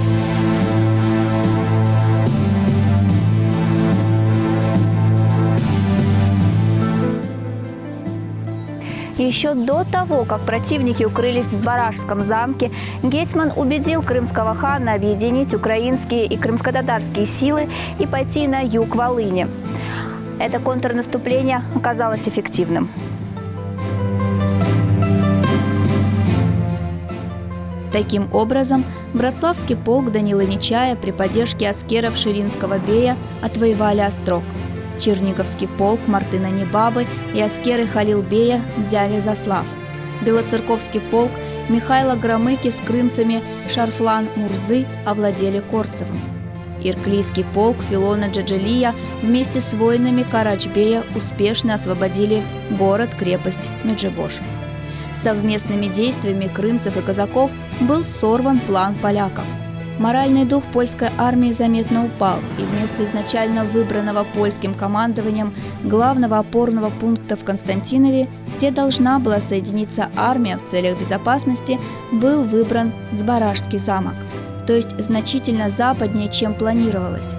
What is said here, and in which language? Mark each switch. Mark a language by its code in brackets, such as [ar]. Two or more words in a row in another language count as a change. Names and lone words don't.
[ru] Еще до того, как противники укрылись в Сбаражском замке, гетьман убедил крымского хана объединить украинские и крымско-татарские силы и пойти на юг Волыни. Это контрнаступление оказалось эффективным. Таким образом, Братславский полк Данилы Нечая при поддержке аскеров Ширинского бея отвоевали Острог. Черниговский полк Мартына Небабы и аскеры Халилбея взяли Заслав. Белоцерковский полк Михайла Громыки с крымцами Шарфлан Мурзы овладели Корцевым. Ирклийский полк Филона Джаджелия вместе с воинами Карачбея успешно освободили город-крепость Меджибош. Совместными действиями крымцев и казаков был сорван план поляков. Моральный дух польской армии заметно упал, и вместо изначально выбранного польским командованием главного опорного пункта в Константинове, где должна была соединиться армия в целях безопасности, был выбран Сбаражский замок, то есть значительно западнее, чем планировалось.